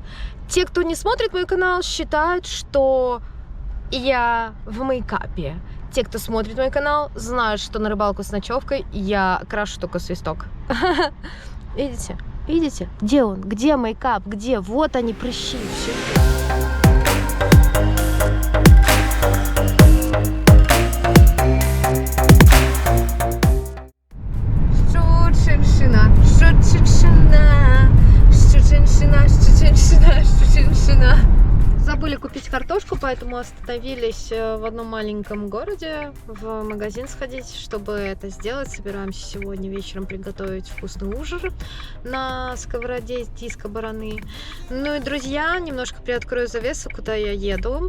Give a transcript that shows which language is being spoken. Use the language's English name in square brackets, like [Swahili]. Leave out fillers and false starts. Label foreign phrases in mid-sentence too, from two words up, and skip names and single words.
[Russian] Те, кто не смотрит мой канал, считают, что я в мейкапе. Те, кто смотрит мой канал, знают, что на рыбалку с ночевкой я крашу только свисток. Видите? Видите? Где он? Где мейкап? Где? Вот они, прыщи. Шут-шиншина, шут-шиншина, шут-шиншина, шут-шиншина, шут-шиншина. Забыли купить картошку, поэтому остановились в одном маленьком городе в магазин сходить, чтобы это сделать. Собираемся сегодня вечером приготовить вкусный ужин на сковороде из диска бараны. Ну и, друзья, немножко приоткрою завесу, куда я еду.